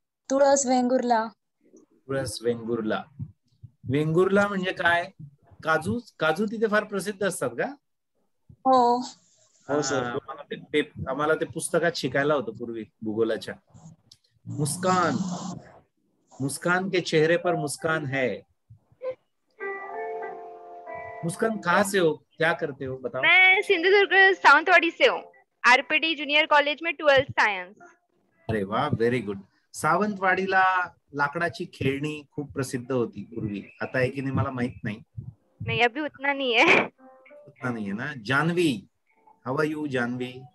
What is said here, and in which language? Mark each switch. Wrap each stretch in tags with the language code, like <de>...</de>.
<mr>तुळस वेंगुर्ला. तुळस वेंगुर्ला. वेंगुर्ला म्हणजे काय? काजू तिथे फार प्रसिद्ध असतात का? हो. आम्हाला ते पुस्तकात शिकायला होतं पूर्वी भूगोलाच्या.</mr> <hi>मुस्कान के चेहरे पर मुस्कान है. मुस्कान कहाँ से हो? क्या करते हो बताओ? मैं सिंधुदुर्ग सावंतवाड़ी से हूँ. RPT जूनियर कॉलेज में 12th सायन्स.</hi> <mr>अरे वा व्हेरी गुड. सावंतवाडीला लाकडाची खेळणी खूप प्रसिद्ध होती पूर्वी. आता आहे की नाही मला माहित नाही.</mr> <hi>नहीं अभी उतना नहीं है. उतना नहीं है ना. Janvi.</hi> <en>how are you</en> <hi>Janvi?</hi>